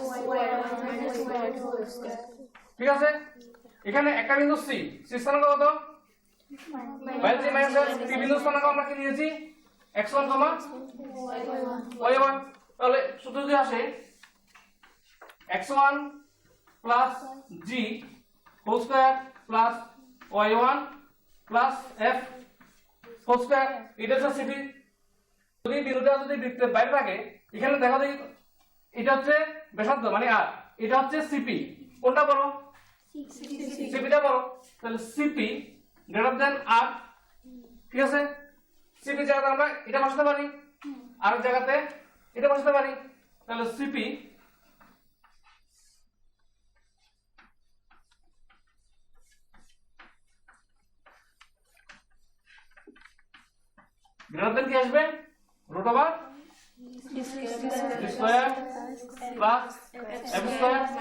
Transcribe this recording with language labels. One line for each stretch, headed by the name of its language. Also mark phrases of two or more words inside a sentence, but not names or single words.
Bangla: ঠিক আছে, এখানে একটা বিন্দু সি, সি স্থানাঙ্ক কত, মাইনাস জি মাইনাস এফ। পি বিন্দু স্থানাঙ্ক আমরা কি নিয়েছি, x1, y1। তাহলে সূত্র যদি আসে
English: x1 plus g whole square plus y1 plus f whole square,
Bangla: এটা হচ্ছে সিপি। যদি বিন্দুটা যদি বৃত্তের বাইরে থাকে, এখানে দেখো দেখি, এটা হচ্ছে ব্যাসার্ধ মানে আর, এটা হচ্ছে সিপি, কোনটা বড়, সিপিটা বড়, তাহলে সিপি
English: greater than
Bangla: আর। ঠিক আছে, সিপি জায়গাতে আমরা এটা বসাতে পারি, আর জায়গাতে এটা বসাতে পারি, তাহলে সিপি
English: greater than
Bangla: কি আসবে,
English: root over square plus f square.